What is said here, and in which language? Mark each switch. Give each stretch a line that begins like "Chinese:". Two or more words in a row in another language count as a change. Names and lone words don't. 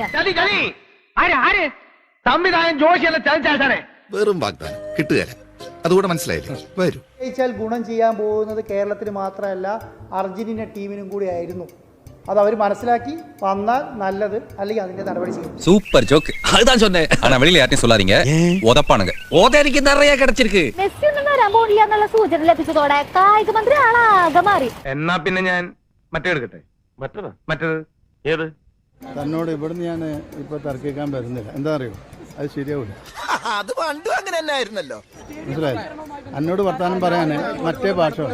Malayalam: കളി ആര് സംവിധായകൻ ജോഷിയല്ല ചതിച്ചാണ്. വെറും വാഗ്ദാനം കിട്ടുകയല്ല. അതുകൂടെ മനസ്സിലായില്ലേ? വരൂ. ജയിച്ചാൽ ഗുണം ചെയ്യാൻ പോകുന്നത് കേരളത്തിന് മാത്രമല്ല അർജന്റീന ടീമിനും കൂടി ആയിരുന്നു. അത് അവർ മനസ്സിലാക്കി വന്നാൽ നല്ലത്, അല്ലെങ്കിൽ അതിന്റെ നടപടി ചെയ്യും.
Tamil: சூப்பர் ஜோக். அதுதான் சொன்னேன். ஆனா வெளியில யார்ட்டையும் சொல்லாதீங்க. உதப்பானுங்க. ஓதரிக்கு நிறைய கிடைச்சிருக்கு.
Malayalam: മെസ്സി ഒന്നും വരാൻ പോണില്ല എന്നുള്ള സൂചന ലഭിച്ചതോടെ കായിക മന്ത്രി ആളാകെ മാറി. എന്നാ പിന്നെ ഞാൻ മറ്റേ എടുക്കട്ടെ. മറ്റേത് ഏത്? തന്നോട് ഇവിടുന്ന് ഞാൻ ഇപ്പൊ തർക്കിക്കാൻ വരുന്നില്ല. എന്താ അറിയോ, അത് ശരിയാവില്ല. അത് പണ്ടും അങ്ങനെ തന്നെ ആയിരുന്നല്ലോ. മനസ്സിലായി? എന്നോട് വർത്താനം പറയാന് മറ്റേ ഭാഷ